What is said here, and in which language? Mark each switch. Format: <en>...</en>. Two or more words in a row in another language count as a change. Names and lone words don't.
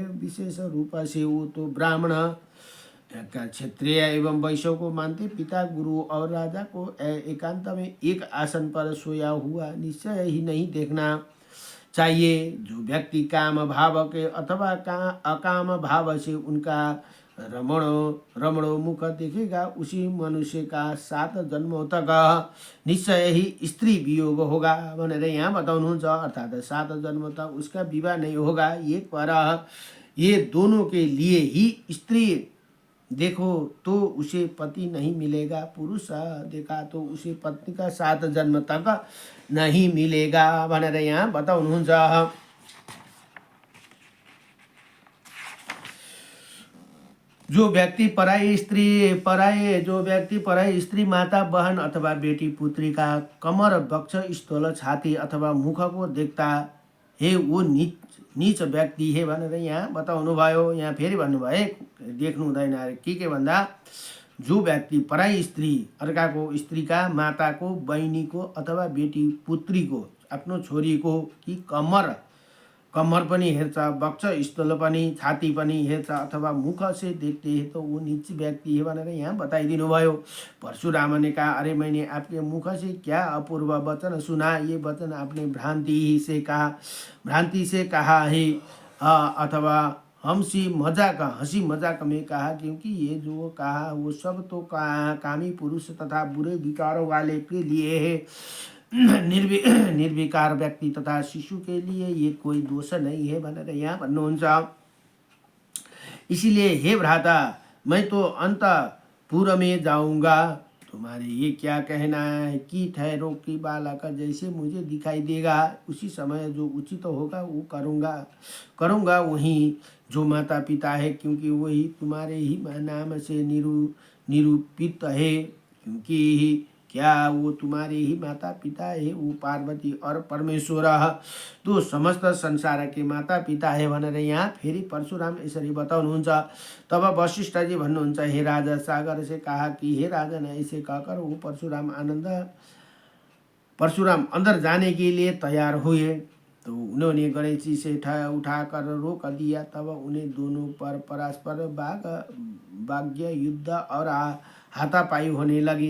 <hi>विशेष रूप से वो तो ब्राह्मण, क्षत्रिय एवं वैश्य को मानते, पिता, गुरु और राजा को एकांत में एक आसन पर सोया हुआ निश्चय ही नहीं देखना चाहिए। जो व्यक्ति काम भाव के अथवा अकाम भाव से उनका रमणो मुख देखेगा, उसी मनुष्य का 7 जन्मों तक निश्चय ही स्त्री वियोग होगा</hi> <ne>भनेर यहाँ बताउनुहुन्छ।</ne> <hi>अर्थात 7 जन्म तक उसका विवाह नहीं होगा। एक बार ये दोनों के लिए ही स्त्री देखो तो उसे पति नहीं मिलेगा, पुरुष देखा तो उसे पत्नी का 7 जन्म तक नहीं मिलेगा</hi> <ne>भनेर यहाँ बताउनुहुन्छ।</ne> <hi>जो व्यक्ति पराई स्त्री, माता, बहन अथवा बेटी, पुत्री का कमर, वक्ष, स्थल, छाती अथवा मुख को देखता है वो नीच व्यक्ति है</hi> <ne>भनेर यहाँ बताउनु भयो। यहाँ फेरि भन्नुभयो, देख्नु हुँदैन अरे के भन्दा, जो व्यक्ति पराई स्त्री, अर्काको स्त्रीका, माताको, बहिनीको अथवा बेटी, पुत्रीको, आफ्नो छोरीको कि कम्मर पनि हेर्छ, वक्ष, स्थल पनि, छाती पनि हेर्छ</ne> <hi>अथवा मुख से देखते हैं तो वो नीच व्यक्ति है</hi> <ne>भनेर यहाँ बताइदिनु भयो।</ne> <hi>परशुराम ने कहा, अरे मैंने आपके मुख से क्या अपूर्व वचन सुना। ये वचन आपने भ्रांति से कहा है अथवा हंसी मजाक में कहा, क्योंकि ये जो कहा वो सब तो कामी पुरुष तथा बुरे विचारों वाले के लिए है। निर्विकार व्यक्ति तथा शिशु के लिए ये कोई दोष नहीं है</hi> <ne>भनेर यहाँ भन्नुहुन्छ।</ne> <hi>इसीलिए हे भ्राता, मैं तो अंतपुर में जाऊंगा, तुम्हारे ये क्या कहना है कि ठहरो कि बालक जैसे मुझे दिखाई देगा उसी समय जो उचित होगा वो करूँगा। वही जो माता पिता है, क्योंकि वही तुम्हारे ही नाम से निरूपित है, क्योंकि क्या वो तुम्हारे ही माता पिता है। वो पार्वती और परमेश्वर तो समस्त संसार के माता पिता है</hi> <ne>भनेर यहाँ फेरि परशुराम यसरी बताउनुहुन्छ।</ne> <hi>तब वशिष्ठ जी भन्नुहुन्छ, हे राजा, सागर से कहा कि हे राजन, ऐसे कहकर वो परशुराम अंदर जाने के लिए तैयार हुए। तो उन्होंने गणेश जी से उठाकर रोक दिया। तब उन्हें दोनों पर परस्पर वाग्य युद्ध और हाथापाई होने लगी।</hi>